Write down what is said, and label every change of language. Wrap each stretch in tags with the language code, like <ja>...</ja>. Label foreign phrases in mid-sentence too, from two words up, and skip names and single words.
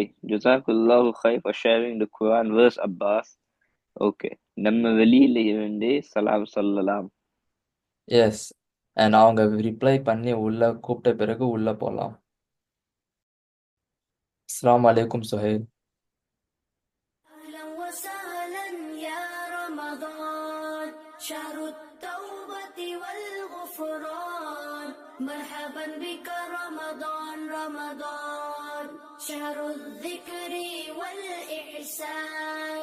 <ar>جزاك الله خير</ar> <en>for sharing the Quran verse Abbas.</en> <ta>ஓகே, நம்ம வெளியில இருந்தே சலாம் சொல்லலாம்.</ta> <en>Yes, and</en> <ta>அவங்க ரிப்ளை பண்ணி உள்ள கூப்பிட்ட பிறகு உள்ள போலாம்.</ta> <ar>السلام عليكم سهيل. أهلا وسهلا يا رمضان، شهر التوبة والغفران. مرحبا بك رمضان رمضان، شهر الذكر والإحسان.</ar>